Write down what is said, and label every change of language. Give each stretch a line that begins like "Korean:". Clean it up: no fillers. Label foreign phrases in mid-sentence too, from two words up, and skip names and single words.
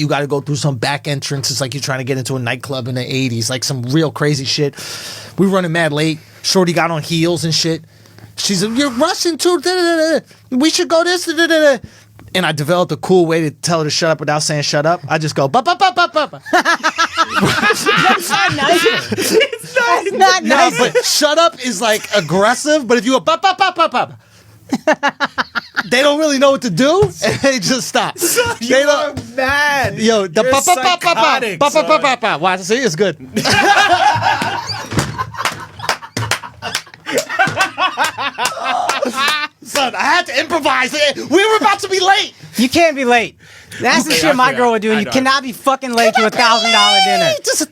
English: You got to go through some back entrance. It's like you're trying to get into a nightclub in the 80s, like some real crazy shit. We running mad late. Shorty got on heels and shit. She's like, you're rushing too. We should go this. And I developed a cool way to tell her to shut up without saying shut up. I just go, ba ba ba ba ba. That's not nice. It's not nice. No, but shut up is like aggressive. But if you go, ba ba ba ba ba. They don't really know what to do, and they just stop. They don't. Mad. Yo, the You're pa pa pa pa pa psychotic, pa pa pa son. pa pa. Watch, see, it's good. Son, I had to improvise it. We were about to be late. You can't be late. That's the shit my girl would do. You cannot be fucking late to $1,000 dinner. Just